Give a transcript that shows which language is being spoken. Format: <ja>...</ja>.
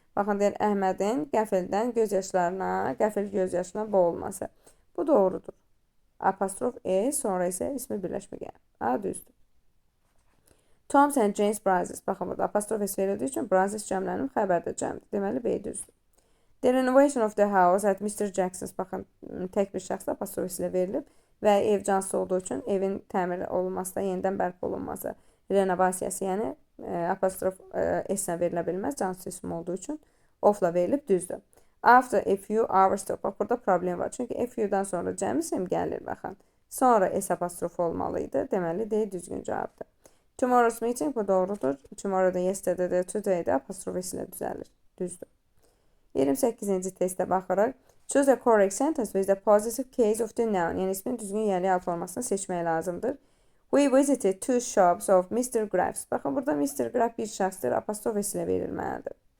<az>Baxın, deyir Əhmədin qəfil gözyaşına boğulması. Bu doğrudur. Apostrof E, sonra isə ismi birləşmə gəlir. A düzdür.</az> <en>Tom and James Brazos.</en> <az>Baxın, burada apostrof S verildiyi üçün Brazos cəmlənib xəbərdə cəmdir. Deməli B düzdür.</az> <en>The renovation of the house at Mr. Jackson's.</en> <az>Baxın, tək bir şəxs apostrof S ilə verilib və ev cansız olduğu üçün evin təmir olunması da yenidən bərpa olunması. Renovasiyası, yəni apostrof S ilə verilə bilməz, cansız isim olduğu üçün ofla verilib düzdür.</az> <en>After a few hours stop.</en> <az>Bax, burada problem var. Çünki a few-dan sonra cəm isim gəlir, baxın. Sonra S apostrof olmalıydı. Deməli D düzgün cavabdır.</az> <en>Tomorrow's meeting,</en> <az>bu doğrudur. Tomorrow'da yesterday'də, today'də apostrof S ilə düzəlir. Düzdür. 28-ci testə baxırıq.</az> <en>Choose a correct sentence with the positive case of the noun.</en> <az>Yəni ismin düzgün yəli al formasını seçmək lazımdır.</az> <en>We visited two shops of Mr.</en> <az>Graff's. Baxın, burada Mr. Graff bir şəxsdir, apostrof S ilə verilməlidir.</az>